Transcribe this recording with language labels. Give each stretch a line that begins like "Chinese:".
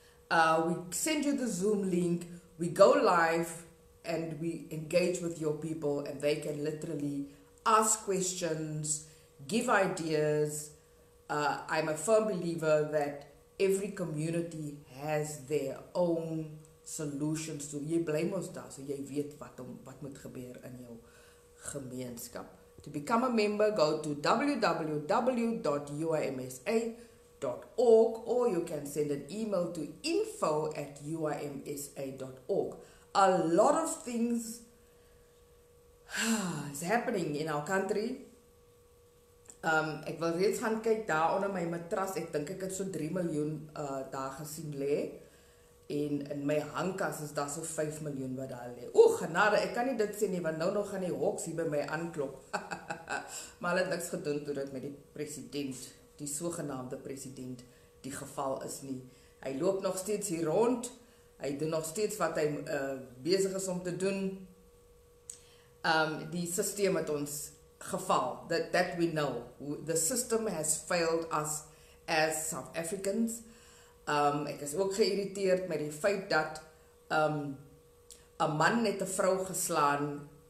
English: We send you the Zoom link, we go live, and we engage with your people, and they can literally ask questions, give ideas. I'm a firm believer that every community has their own solutions to.
Afrikaans: Jy bly mos daar, so jy weet wat moet gebeur in jou gemeenskap.
English: To become a member, go to www.uimsa.org, or you can send an email to info@uimsa.org. A lot of things is happening in our country.
Afrikaans: Ek wil reeds gaan kyk daar onder my matras. Ek dink ek het so 3 miljoen daar gesien lê. in my hangkas is daar so 5 miljoen wat daar lê. O, genade, ek kan nie dit sê nie, want nou nog gaan die hoks hier by my aanklop. Maar hulle het niks gedoen toe dit met die president, die sogenaamde president, die geval is nie. Hy loop nog steeds hier rond, hy doen nog steeds wat hy besig is om te doen. Die systeem het ons geval,
English: that we know. The system has failed us as South Africans.
Afrikaans: Ek is ook geïrriteerd met die feit dat 'n man net 'n vrou geslaan.